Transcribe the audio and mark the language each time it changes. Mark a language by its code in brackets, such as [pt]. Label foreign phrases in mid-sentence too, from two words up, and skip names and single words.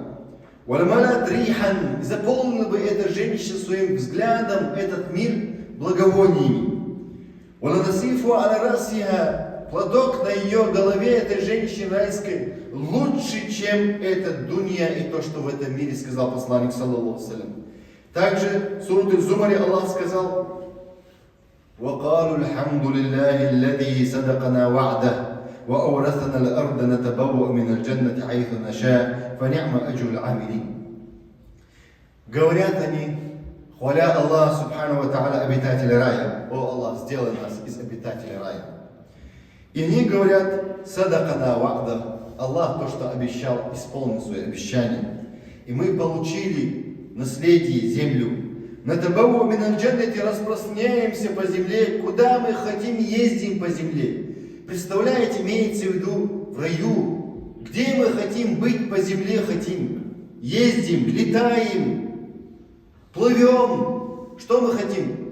[ar] ولملأت ريحا, [ru] заполнила бы эта женщина своим взглядом этот мир благовониями. [ar] ولنصيفها على رأسها, [ru] платок на ее голове этой женщины райской лучше, чем этот дунья и то, что в этом мире, сказал посланник [ar] صلى الله عليه. [ru] Также в суре Зумаре Аллах сказал, [ar] وَقَالُوا الْحَمْدُ لِلَّهِ الَّذِي صَدَقَنَا وَعْدَهُ وَأَوْرَثَنَا الْأَرْضَ نَتَبَوَّأُ مِنَ الْجَنَّةِ حَيْثُ نَشَاءُ فَنِعْمَ أَجْرُ الْعَامِلِينَ. [ru] Говорят они, хваля Аллаха [ar] سبحانه وتعالى, [ru] обитателя рая. О Аллах, сделай нас из обитателей рая. И они говорят, [ar] صدقنا وعده. [ru] Аллах то, что обещал, исполнил свои обещания. И мы получили наследие, землю. [ar] نتبوأ من الجنة, [ru] распространяемся по земле, куда мы хотим, ездим по земле. Представляете, имеется в виду в раю, где мы хотим быть по земле, хотим. Ездим, летаем, плывем. Что мы хотим?